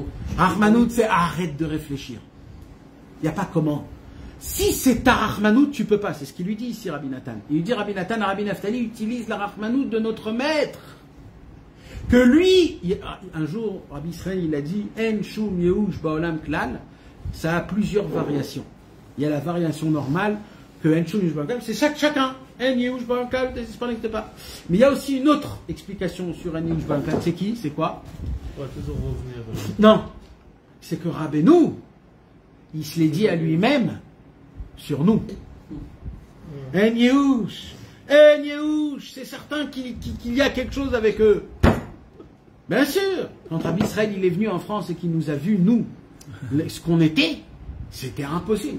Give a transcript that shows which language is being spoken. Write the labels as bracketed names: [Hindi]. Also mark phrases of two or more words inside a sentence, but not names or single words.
[French] Rahmanout, c'est arrête de réfléchir. Il n'y a pas comment. Si c'est ta Rahmanout, tu peux pas. C'est ce qu'il lui dit ici, Rabbi Nathan. Il lui dit, Rabbi Nathan, Rabbi Naftali utilise la Rahmanout de notre maître. Que lui, un jour, Rabbi Israël, il a dit, [Hebrew] אין שום ייאוש בעולם כלל, [French] ça a plusieurs variations. Il y a la variation normale, que [Hebrew] אין שום ייאוש בעולם כלל, [French] c'est chacun. [Hebrew] אין ייאוש בעולם כלל, [French] t'es pas. Mais il y a aussi une autre explication sur [Hebrew] אין ייאוש בעולם כלל. [French] C'est qui? C'est quoi? On va toujours revenir. Non. C'est que Rabbeinu, il se l'est dit à lui-même sur nous. [Hebrew] אין ייאוש, [French] c'est certain qu'il y a quelque chose avec eux. Bien sûr, quand Rabbi Israël il est venu en France et qu'il nous a vus, nous, ce qu'on était, c'était impossible.